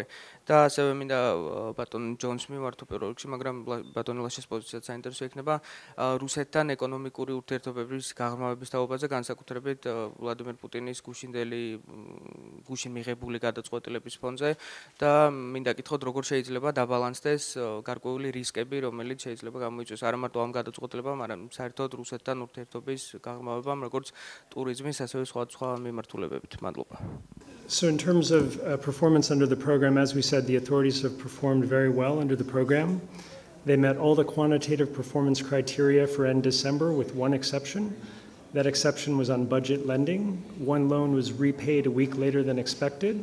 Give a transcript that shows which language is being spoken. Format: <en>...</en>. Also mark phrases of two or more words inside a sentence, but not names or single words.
<ka>და ასევე მინდა ბატონ ჯონს მივართო პირველ რიგში, მაგრამ ბატონ ლაშეს პოზიციაც საინტერესო იქნება რუსეთთან ეკონომიკური ურთიერთობების გაღრმავების თაობაზე, განსაკუთრებით ვლადიმერ პუტინის გუშინ მიღებული გადაწყვეტილების ფონზე და მინდა კითხოთ, როგორ შეიძლება დაბალანსდეს გარკვეული რისკები, რომელიც შეიძლება გამოიწვიოს არა მარტო ამ გადაწყვეტილებამ, არამედ საერთოდ რუსეთთან ურთიერთობის გაღრმავებამ, როგორც ტურიზმის, ასევე სხვა მიმართულებებით. მადლობა.</ka> <en>So in terms of performance under the program, as we said, the authorities have performed very well under the program. They met all the quantitative performance criteria for end December with one exception. That exception was on budget lending. One loan was repaid a week later than expected.</en>